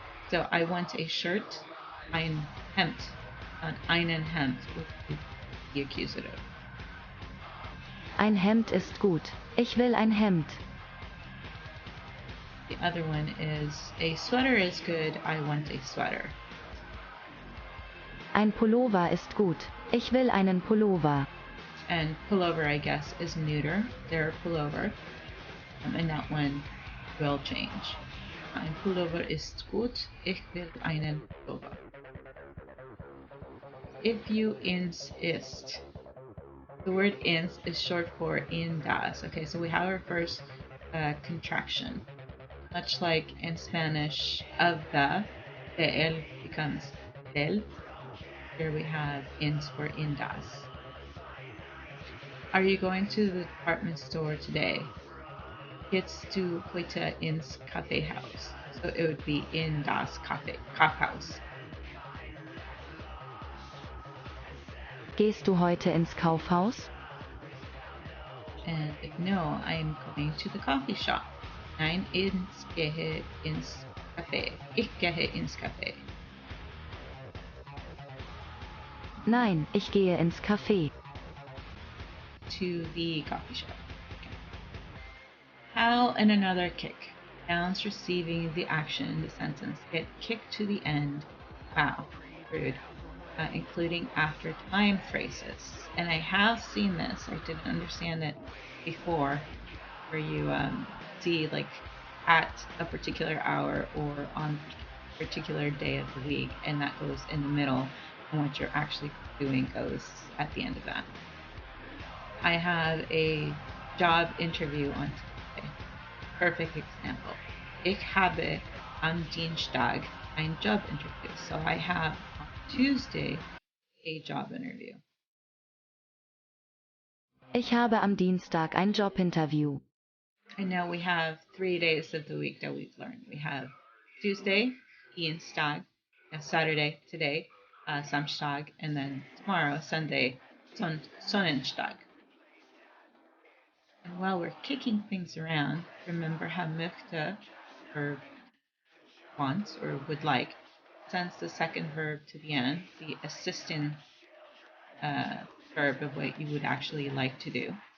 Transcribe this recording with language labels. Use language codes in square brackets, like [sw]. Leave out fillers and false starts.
[en] So I want a shirt. [de] Ein Hemd. [en] Not [de] einen Hemd [en] would be the accusative. [de] Ein Hemd ist gut. Ich will ein Hemd. [en] The other one is a sweater is good. I want a sweater. [de] Ein Pullover ist gut. Ich will einen Pullover. [en] And pullover, I guess, is neuter. Their pullover. And that one will change. [de] Ein Pullover ist gut. Ich will einen Pullover. [en] If you ins ist. The word ins is short for in das. Okay, so we have our first contraction. Much like in Spanish, of the el becomes del. Here we have ins for in das. Are you going to the department store today? [de] Gehst du heute ins Kaffeehaus? [en] So it would be [de] in das Kaufhaus. Gehst du heute ins Kaufhaus? [en] And no, I'm going to the coffee shop. [de] Nein, gehe ins Café. Ich gehe ins Café. Nein, ich gehe ins Café. [en] To the coffee shop. Okay. How and another kick. Nouns receiving the action in the sentence get kicked to the end. Wow, rude. Including after time phrases. And I have seen this. I didn't understand it before, where you see like at a particular hour or on a particular day of the week, and that goes in the middle, and what you're actually doing goes at the end of that. I have a job interview on Tuesday. Perfect example. [de] Ich habe am Dienstag ein [en] job interview. So I have on Tuesday a job interview. [de] Ich habe am Dienstag ein Jobinterview. [en] And now we have 3 days of the week that we've learned. We have Tuesday, Dienstag, Saturday, today, Samstag, and then tomorrow, Sunday, Sonnenstag. And while we're kicking things around, remember how möchte, or wants, or would like, sends the second verb to the end, the assistant verb of what you would actually like to do.